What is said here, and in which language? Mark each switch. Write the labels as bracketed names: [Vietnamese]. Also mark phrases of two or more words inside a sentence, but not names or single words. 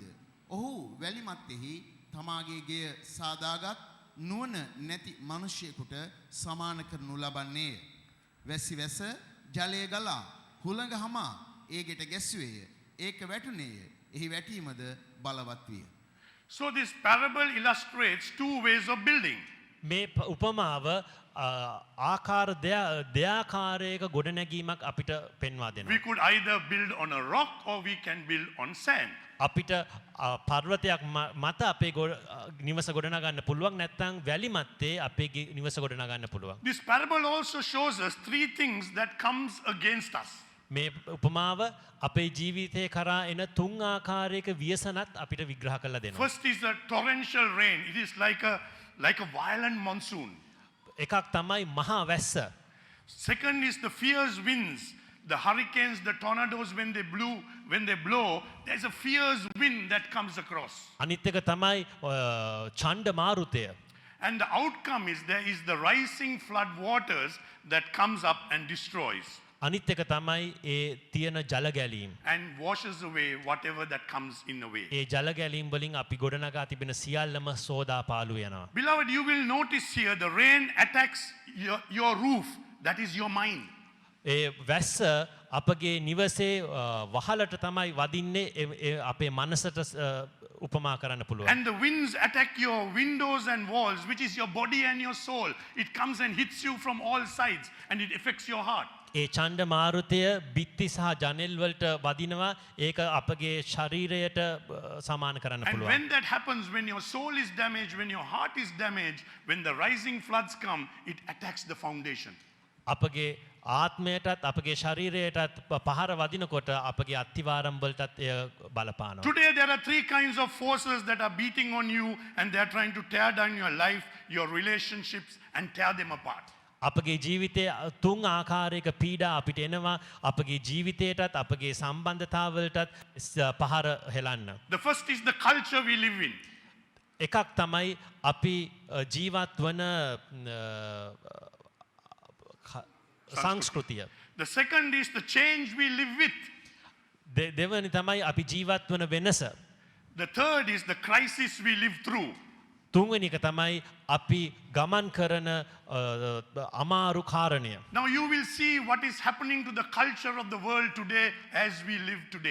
[Sinhala] ඔහු වැලිමත්තෙහි තමාගේ ගෙය සාදාගත් නුවණ නැති මිනිසෙකුට සමාන කරනු ලබන්නේය. වැසි වැස ජලය ගලා හුළඟ හමා ඒ ගෙට ගැස්සුවේය. ඒක වැටුනේය. එහි වැටීමද බලවත් විය. [English] So this parable illustrates two ways of building. [Sinhala] මේ උපමාව ආකාර දෙයාකාරයක ගොඩනැගීමක් අපිට පෙන්වා දෙනවා. [English] We could either build on a rock or we can build on sand. [Sinhala] අපිට පර්වතයක් මත අපේ නිවස ගොඩනගන්න පුළුවන් නැත්නම් වැලි මැත්තේ අපේ නිවස ගොඩනගන්න පුළුවන්. [English] This parable also shows us three things that comes against us. [Sinhala] මේ උපමාව අපේ ජීවිතේ කරා එන තුන් ආකාරයක ව්‍යසනත් අපිට විග්‍රහ කරලා දෙනවා. [English] First is the torrential rain. It is like a violent monsoon. [Sinhala] එකක් තමයි මහා වැස්ස. [English] Second is the fierce winds, the hurricanes, the tornadoes when they blow, there's a fierce wind that comes across. [Sinhala] අනිත් එක තමයි ඡණ්ඩ මාරුතය. [English] And the outcome is there is the rising flood waters that comes up and destroys [Sinhala] අනිත් එක තමයි ඒ තියෙන ජල ගැලීම්. [English] and washes away whatever that comes in the way. [Sinhala] ඒ ජල ගැලීම් වලින් අපි ගොඩනගා තිබෙන සියල්ලම සෝදා පාළු වෙනවා. [English] Beloved, you will notice here the rain attacks your roof, that is your mind. [Sinhala] ඒ වැස්ස අපගේ නිවසේ වහලට තමයි වදින්නේ අපේ මනසට උපමා කරන්න පුළුවන්. [English] And the winds attack your windows and walls, which is your body and your soul. It comes and hits you from all sides and it affects your heart. [Sinhala] ඒ ඡණ්ඩ මාරුතය බිත්ති සහ ජනෙල් වලට වදිනවා. ඒක අපගේ ශරීරයට සමාන කරන්න [English] And [Sinhala] පුළුවන්. [English] when that happens, when your soul is damaged, when your heart is damaged, when the rising floods come, it attacks the foundation. [Sinhala] අපගේ ආත්මයටත් අපගේ ශරීරයටත් පහර වදිනකොට අපගේ අත්තිවාරම් වලටත් එය බලපානවා. [English] Today there are three kinds of forces that are beating on you and they are trying to tear down your life, your relationships and tear them apart. [Sinhala] අපගේ ජීවිතයේ තුන් ආකාරයක පීඩා අපිට එනවා. අපගේ ජීවිතයටත් අපගේ සම්බන්ධතාවලටත් පහර හෙලන්න. [English] The first is the culture we live in. [Sinhala] එකක් තමයි අපි ජීවත් වන සංස්කෘතිය. [English] The second is the change we live with. [Sinhala] දෙවනි තමයි අපි ජීවත් වන වෙනස. [English] The third is the crisis we live through. [Sinhala] තුන්වෙනි එක තමයි අපි ගමන් කරන අමාරු කාරණය. [English] Now you will see what is happening to the culture of the world today as we live today.